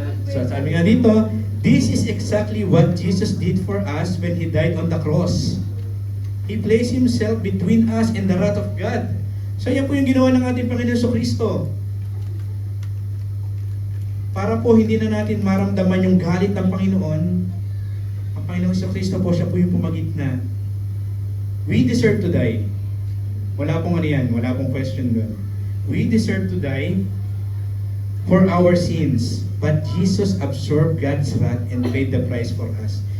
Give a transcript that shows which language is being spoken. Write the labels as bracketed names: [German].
[Filipino] So sabi nga dito, [English] this is exactly what Jesus did for us when He died on the cross. He placed Himself between us and the wrath of God. [Filipino] So yan po yung ginawa ng ating Panginoon Kristo. Para po hindi na natin maramdaman yung galit ng Panginoon, ang Panginoon Kristo po, siya po yung pumagitna. [English] We deserve to die. [Filipino] Wala pong ano yan, wala pong question doon. [English] We deserve to die for our sins. But Jesus absorbed God's wrath and paid the price for us.